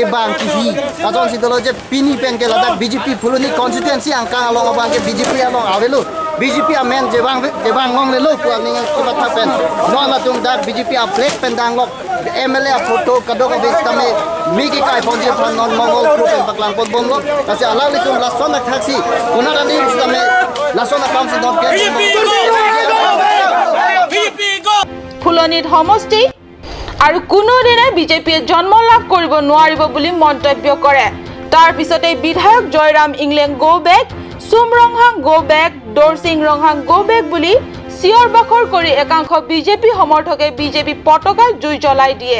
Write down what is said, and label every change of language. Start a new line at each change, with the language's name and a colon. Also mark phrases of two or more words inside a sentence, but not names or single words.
Karbi: bang ki la son si dolo je pini pen ke la da BJP fuluni constituency angka along abang ke BJP along avelu BJP amen jebang ngong le lo ku ani ke batha pen no la tung da BJP a black pen dang lok MLA photo kadok of stame mi ki kai ponje phan non mongol group pen paklang pon bom lo kasi ala le tung la son taxi unara ni stame la son kam si dok ke
Assamese: ফুলনিত সমষ্টি আৰু কোনো দিনে বিজেপিয়ে জন্ম লাভ কৰিব নোৱাৰিব বুলি মন্তব্য কৰে তাৰ পিছতে বিধায়ক জয়ৰাম ইংলেং
English: go back
Assamese: সুমৰংহাং
English: go back
Assamese: দৰসিং ৰংহাং
English: go back
Assamese: বুলি চিঞৰ বাখৰ কৰি একাংশ বিজেপি সমৰ্থকে বিজেপি পতাকা জুই জ্বলাই দিয়ে